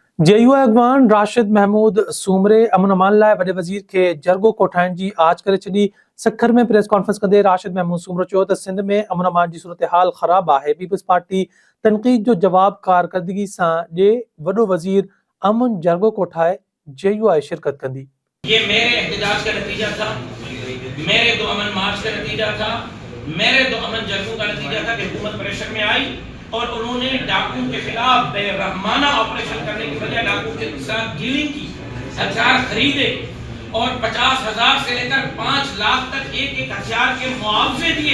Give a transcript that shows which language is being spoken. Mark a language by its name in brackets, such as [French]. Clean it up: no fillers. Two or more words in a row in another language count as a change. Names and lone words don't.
[Sindhi] جے یو اڳواڻ راشد محمود سومري امن امان لاءِ وڏي وزير کي جرڳو کوٺائڻ جي آڇ ڪري ڇڏي. سکر ۾ پريس ڪانفرنس ڪندي راشد محمود سومرو چيو ته سنڌ ۾ امن امان جي صورتحال خراب آهي. پیپلز پارٽي تنقيد جو جواب ڪارڪردگي سان ڏي. وڏو وزير امن جرڳو کوٺائي جے يو آئی شرکت کندي. [Urdu] یہ میرے احتجاج کا نتیجہ تھا، میرے دو امن مارچ کا نتیجہ تھا، میرے دو امن جرگوں کا نتیجہ تھا کہ حکومت پریشر میں آئی اور انہوں نے ڈاکو کے خلاف بے رحمانہ آپریشن کرنے کی بجائے ڈاکو کے ساتھ ڈیلنگ کی، ہتھیار خریدے اور 50,000 سے لے کر 5 لاکھ تک ایک ایک ہتھیار کے معاوضے دیے.